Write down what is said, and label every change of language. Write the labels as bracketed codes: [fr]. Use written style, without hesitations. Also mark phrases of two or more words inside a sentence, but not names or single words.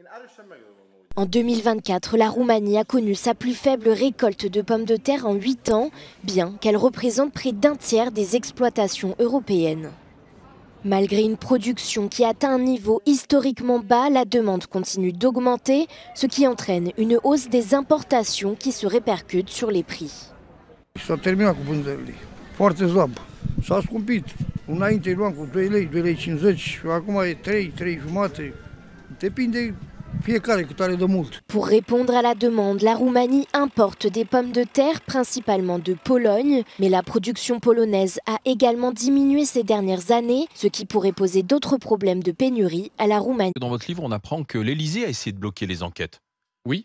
[fr] En 2024, la Roumanie a connu sa plus faible récolte de pommes de terre en 8 ans, bien qu'elle représente près d'un tiers des exploitations européennes. Malgré une production qui atteint un niveau historiquement bas, la demande continue d'augmenter, ce qui entraîne une hausse des importations qui se répercute sur les prix. [ro] S-a terminat cu vânzările. Foarte slab. S-a scumpit. Înainte luam cu 2 lei, 2 lei 50, acum e 3, 3 jumate. Depinde fiecare cât are de mult. [fr] Pour répondre à la demande, la Roumanie importe des pommes de terre, principalement de Pologne, mais la production polonaise a également diminué ces dernières années, ce qui pourrait poser d'autres problèmes de pénurie à la Roumanie. Dans votre livre, on apprend que l'Élysée a essayé de bloquer les enquêtes. Oui.